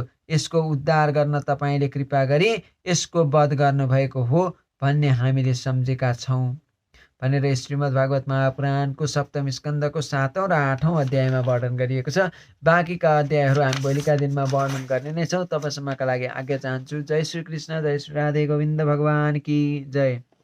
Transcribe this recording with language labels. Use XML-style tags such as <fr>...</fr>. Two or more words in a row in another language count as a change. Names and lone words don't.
<ne>यसको उद्धार गर्न तपाईँले कृपा गरी यसको वध गर्नुभएको हो भन्ने हामीले सम्झेका छौँ भनेर श्रीमद् भागवत महापुराणको सप्तम स्कन्धको 7औं र 8औं अध्यायमा वर्णन गरिएको छ। बाँकीका अध्यायहरू हामी भोलिका दिनमा वर्णन गर्ने नै छौँ। तबसम्मका लागि आज्ञा चाहन्छु।</ne> <hi>जय श्री कृष्ण, जय श्री राधे गोविन्द भगवान की जय।</hi>